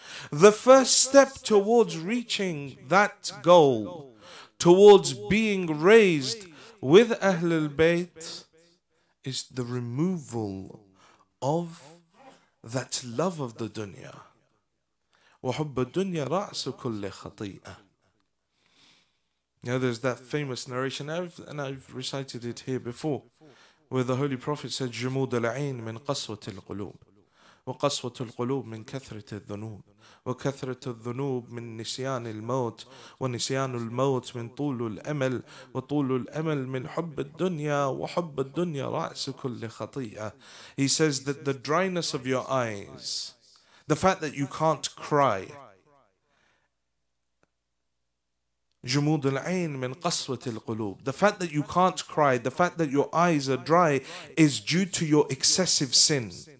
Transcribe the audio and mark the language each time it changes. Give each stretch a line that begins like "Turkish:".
English: The first step towards reaching that goal, towards being raised with Ahlul Bayt, is the removal of that love of the dunya.
Arabic: وَحُبَّ الدُّنْيَا رَأْسُ كُلِّ خَطِيئَةٍ.
English: You know, there's that famous narration, and I've recited it here before, where the Holy Prophet said,
Arabic: جُمُودَ الْعَيْنِ مِنْ قَسْوَةِ الْقُلُوبِ وقسوة القلوب من كثرة الذنوب وكثرة الذنوب من نسيان الموت ونسيان الموت من طول الأمل وطول الأمل من حب الدنيا وحب الدنيا رأس كل خطيئة.
English: He says that the dryness of your eyes, the fact that you can't cry,
Arabic: جمود العين من قسوة القلوب,
English: the fact that you can't cry, the fact that your eyes are dry is due to your excessive sin.